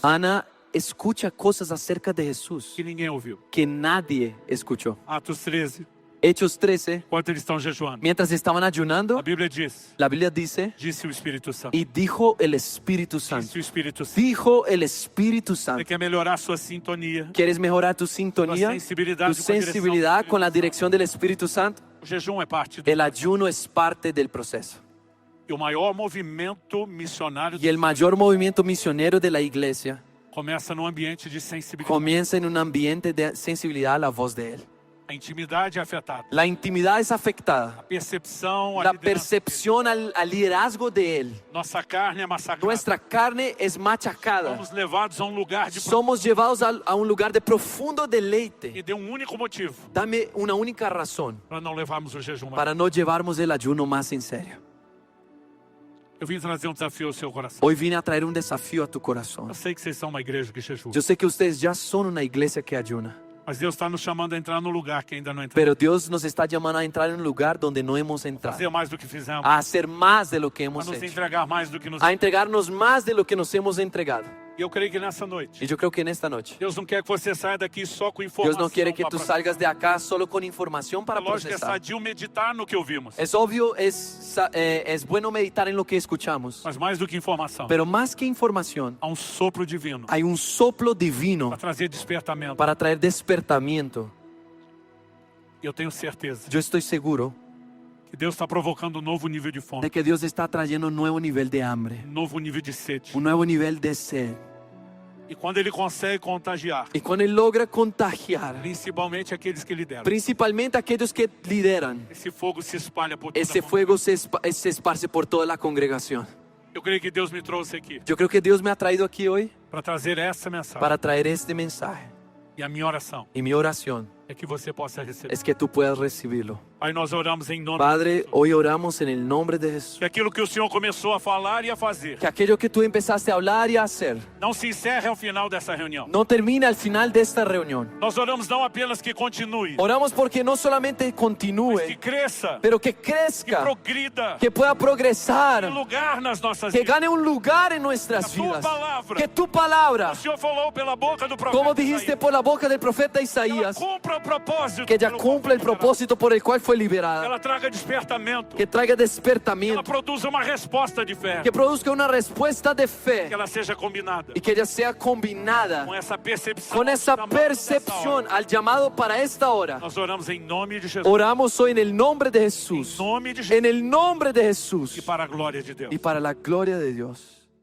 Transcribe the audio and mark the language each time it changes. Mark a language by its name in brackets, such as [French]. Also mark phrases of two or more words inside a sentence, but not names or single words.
[Spanish] Ana escucha cosas acerca de Jesús [Portuguese] que ninguém ouviu. [Spanish] que nadie escuchó. [Portuguese] Atos 13, [Spanish] Hechos 13, [Portuguese] enquanto eles estão jejuando, [Spanish] mientras estaban ayunando, [Portuguese] a Bíblia diz, [Spanish] la Biblia dice, [Portuguese] disse o Espírito Santo. [Spanish] y dijo el Espíritu Santo. [Portuguese] Disse o Espírito Santo. [Spanish] Dijo el Espíritu [Portuguese] Você [Spanish] Santo. [Portuguese] quer melhorar sua sintonia, [Spanish] ¿Quieres mejorar tu sintonía, sensibilidad tu sensibilidad con la dirección del Espíritu Santo? [Portuguese] o jejum é parte do [Spanish] El ayuno es parte del proceso. [Portuguese] E o maior movimento missionário [Spanish] Y el mayor movimiento misionero de la iglesia [Portuguese] começa no ambiente de sensibilidade. [Spanish] comienza en un ambiente de sensibilidad a la voz de Él. [Portuguese] A intimidade é afetada. [Spanish] La intimidad es afectada. [Portuguese] A percepção, a [Spanish] La [Portuguese] liderança. [Spanish] percepción al liderazgo de Él. [Portuguese] Nossa carne é massacrada. [Spanish] Nuestra carne es machacada. [Portuguese] Somos levados a um lugar de [Spanish] Somos llevados a un lugar de profundo deleite. [Portuguese] e deu um único motivo [Spanish] Dame una única razón [Portuguese] para não levarmos o jejum. [Spanish] para no llevarnos el ayuno más en serio. [Portuguese] Eu vim trazer um desafio ao seu coração. [Spanish] Hoy vine a traer un desafío a tu corazón. [Portuguese] Eu sei que vocês são uma igreja que jejua, [Spanish] Yo sé que ustedes ya son una iglesia que ayuna, [Portuguese] mas Deus está nos chamando a entrar no lugar que ainda não entramos. [Spanish] pero Dios nos está llamando a entrar en un lugar donde no hemos entrado, [Portuguese] Fazer mais do que fizemos, [Spanish] a hacer más de lo que a hemos [Portuguese] nos [Spanish] hecho, [Portuguese] entregar mais do que nos. [Spanish] a entregarnos más de lo que nos hemos entregado. [Portuguese] E eu creio que nessa noite, [Spanish] Y yo creo que en esta noche, [Portuguese] Deus não quer que você saia daqui só com informação. [Spanish] Dios no quiere que [Portuguese] pra [Spanish] tú [Portuguese] processar. [Spanish] salgas de acá solo con información para [Portuguese] Lógico que é [Spanish] procesar. [Portuguese] sadio meditar no que ouvimos, [Spanish] Es obvio, es bueno meditar en lo que escuchamos, [Portuguese] mas mais do que informação, [Spanish] pero más que información, [Portuguese] há sopro divino [Spanish] hay un soplo divino [Portuguese] para trazer despertamento. [Spanish] para traer despertamiento. [Portuguese] E eu tenho certeza [Spanish] Yo estoy seguro [Portuguese] que Deus está provocando um novo nível de fome, [Spanish] de que Dios está trayendo un nuevo nivel de hambre, [Portuguese] um novo nível de sede. [Spanish] un nuevo nivel de sed. [Portuguese] E quando Ele consegue contagiar, [Spanish] Y cuando Él logra contagiar, [Portuguese] principalmente aqueles que lideram, [Spanish] principalmente aquellos que lideran, [Portuguese] esse fogo se espalha por toda [Spanish] ese [Portuguese] a [Spanish] fuego se esparce por toda la congregación. [Portuguese] Eu creio que Deus me trouxe aqui [Spanish] Yo creo que Dios me ha traído aquí hoy [Portuguese] para trazer essa mensagem. [Spanish] para traer este mensaje. [Portuguese] E a minha oração [Spanish] Y mi oración [Portuguese] é que você possa receber. [Spanish] es que tú puedas recibirlo. [Portuguese] Aí nós oramos em nome [Spanish] Padre, hoy oramos en el nombre de Jesús. [Portuguese] que aquilo que o Senhor começou a falar e a fazer [Spanish] Que aquello que tú empezaste a hablar y a hacer [Portuguese] não se encerre ao final dessa reunião. [Spanish] no termine al final de esta reunión. [Portuguese] Nós oramos não apenas que continue, [Spanish] Oramos porque no solamente [Portuguese] mas que [Spanish] continúe, [Portuguese] cresça, [Spanish] pero que que crezca, [Portuguese] progrida, [Spanish] que pueda que progresar, [Portuguese] lugar nas nossas [Spanish] que [Portuguese] vidas. [Spanish] gane un lugar en nuestras Que tu vidas. [Portuguese] palavra, [Spanish] Que tu palabra, [Portuguese] o Senhor falou pela boca do profeta, [Spanish] como dijiste por la boca del profeta [Portuguese] Isaías, ela [Spanish] Isaías, [Portuguese] cumpra o propósito, [Spanish] que ella [Portuguese] pelo [Spanish] cumpla el [Portuguese] qual foi liberada. [Spanish] propósito por el cual fue liberada, [Portuguese] Ela traga despertamento, [Spanish] que traiga [Portuguese] ela [Spanish] despertamiento, [Portuguese] produza uma resposta de fé, [Spanish] que produzca una respuesta de que fe [Portuguese] ela seja combinada [Spanish] y que ella sea combinada [Portuguese] com essa percepção, [Spanish] con esa [Portuguese] chamado dessa [Spanish] percepción [Portuguese] hora. [Spanish] al llamado para esta hora. [Portuguese] Nós oramos em nome de Jesus, [Spanish] Oramos hoy en el nombre de [Portuguese] em [Spanish] Jesús, [Portuguese] nome de Jesus [Spanish] en el nombre de Jesús [Portuguese] e para a glória de Deus. [Spanish] y para la gloria de Dios.